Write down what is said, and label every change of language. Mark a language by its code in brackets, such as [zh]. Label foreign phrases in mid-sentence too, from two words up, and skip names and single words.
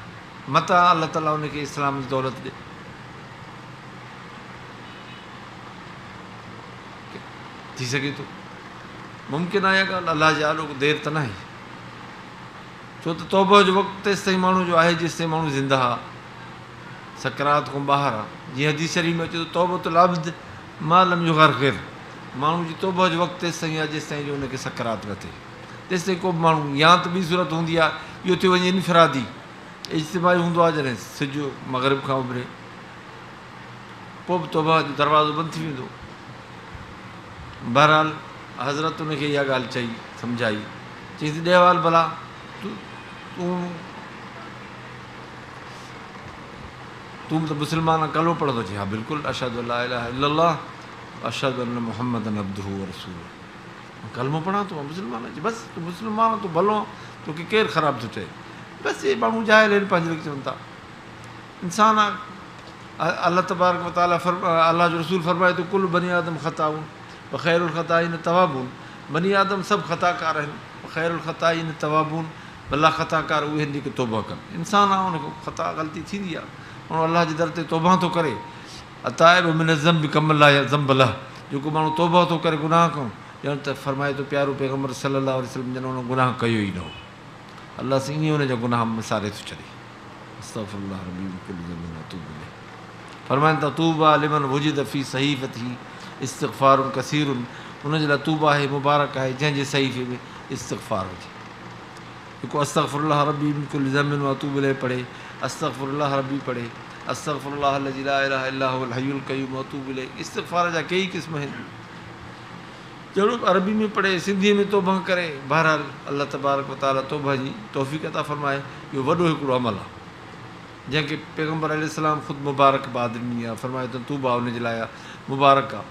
[sd] मता अलाह ताला हुनखे इस्लाम जी दौलत ॾे। थी सघे थो, मुमकिन आहे इहा ॻाल्हि, अलाह जे आलो देरि त न आहे। छो त तौबा जो वक़्तु तेसि ताईं माण्हू जो आहे जेसि ताईं माण्हू ज़िंदा आहे, सकरात खां ॿाहिरि आहे। जीअं हदीस शरीफ़ में अचे थो, [ar] توبة العبد ما لم يغرغر, [sd] माण्हू जी तौबा जो वक़्तु तेसि ताईं आहे जेसि ताईं जो हुनखे सकरात न थिए। तेसि ताईं को बि माण्हू, या त ॿी सूरत हूंदी आहे, इहो थी वञे इनफिरादी, इज्तिमाई हूंदो आहे जॾहिं सिजु मग़रिब खां उभिरे, पोइ बि तौबा जो दरवाज़ो बंदि थी वेंदो। बहरहाल हज़रत हुनखे इहा ॻाल्हि चई, सम्झाई, चई ॾे वाल भला तूं त मुस्लमान कलो पढ़ंदो? चई हा बिल्कुलु, [ar] أشهد أن لا إله إلا الله أشهد أن محمدا عبده ورسوله, [sd] कलमो पढ़ां थो, मुस्लमान अचे, बसि तूं मुस्लमान तूं भलो, तोखे केरु ख़राबु थो चए। बसि इहे माण्हू जाहिल आहिनि, पंहिंजे लाइ चवनि था। इंसान आहे, अलाह [ar] تبارك وتعالى [sd] अलाह जो रसूल फरमाए थो, [ar] كل بني آدم خطاء وخير الخطائين التوابون, [sd] बनी आदम सभु ख़ताकार आहिनि, [ar] خير الخطائين التوابون, [sd] भला ख़ताकार उहे आहिनि जेके तौबा कनि। इंसान आहे, हुनखे ख़ता ग़लती थींदी आहे, माण्हू अलाह जे दर ते तौबा थो करे। [ar] التائب من الذنب [sd] कमल आहे [ar] ذنب له, [sd] जेको माण्हू तौबा थो करे गुनाह खां, ॼण त फरमाए थो प्यारो पैगम्बर [ar] صلى الله عليه وسلم, [sd] ॼण हुन गुनाह कयो ई न हो, अलाह सां ईअं हुनजा गुनाह विसारे थो छॾे। [ar] أستغفر الله ربي من كل ذنب وأتوب إليه. [sd] फरमाइनि था [ar] طوبى لمن وجد في صحيفته استغفار كثير, [sd] हुनजे लाइ तूबा आहे, मुबारक आहे जंहिंजे सहीफ़े में इस्तिग़फ़ार हुजे। [ar] जेको أستغفر الله ربي من كل ذنب وأتوب إليه पढ़े, أستغفر الله ربي पढ़े, أستغفر الله الذي لا إله إلا هو الحي القيوم وأتوب إليه. [sd] इस्तिग़फ़ार जा कई क़िस्म आहिनि, जहिड़ो अरबी में पढ़े, सिंधीअ में तौबा करे। बहरहाल अलाह [ar] تبارك وتعالى [sd] तौबा जी तौफ़ीक़ अता फ़रमाए। इहो वॾो हिकिड़ो अमल आहे जंहिंखे पैगम्बर अलैहिस्सलाम ख़ुदि मुबारकबाद ॾिनी आहे, फरमाए त तूबा हुनजे लाइ मुबारक आहे।